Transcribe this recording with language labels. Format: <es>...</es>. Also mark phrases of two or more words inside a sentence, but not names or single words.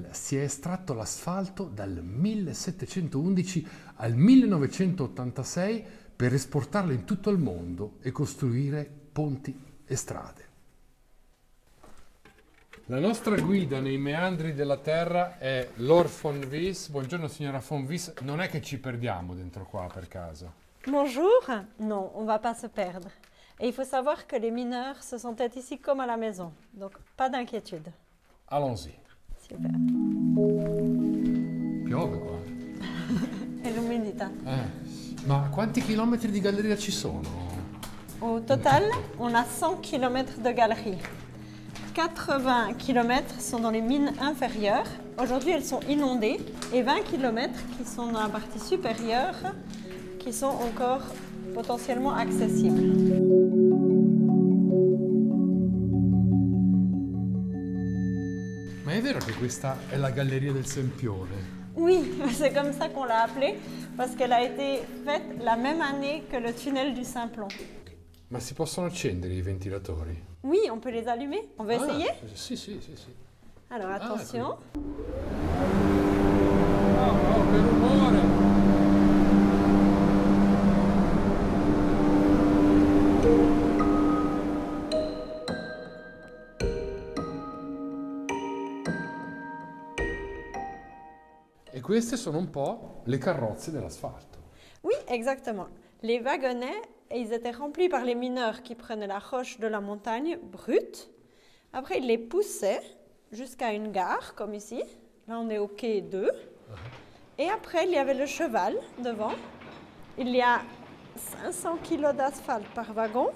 <it>si è estratto l'asfalto dal 1711 al 1986 per esportarlo in tutto il mondo e costruire ponti e strade. La nostra guida nei meandri della terra è Laure von Wies. Buongiorno signora von Wies, non è che ci perdiamo dentro qua per caso?</it> <fr>Bonjour, non, on va pas se perdre. Et il faut savoir que les mineurs se sentent ici comme à la maison, donc pas d'inquiétude. Allons-y. Super.</fr> <it>Piove qua. E l'umidità. Ma quanti chilometri di galleria ci sono?</it> <fr>Au total, on a 100 km de galeries. 80 km sont dans les mines inférieures. Aujourd'hui, elles sont inondées. Et 20 km qui sont dans la partie supérieure, qui sont encore potentiellement accessibles.</fr> <it>Ma è vero che questa è la galleria del Sempione?</it> <fr>Oui, c'est comme ça qu'on l'a appelée, parce qu'elle a été faite la même année que le tunnel du Simplon.</fr> <it>Ma si possono accendere i ventilatori?</it> <fr>Oui, on peut les allumer. On va essayer?</fr> <it>Sì.</it> <fr>Alors attention.</fr> <it>Oh, che rumore! E queste sono un po' le carrozze dell'asfalto.</it> <fr>Oui, exactement. Les wagonnets, ils étaient remplis par les mineurs qui prenaient la roche de la montagne brute. Après, ils les poussaient jusqu'à une gare, comme ici. Là, on est au quai 2. Et après, il y avait le cheval devant. Il y a 500 kg d'asphalte par wagon.</fr>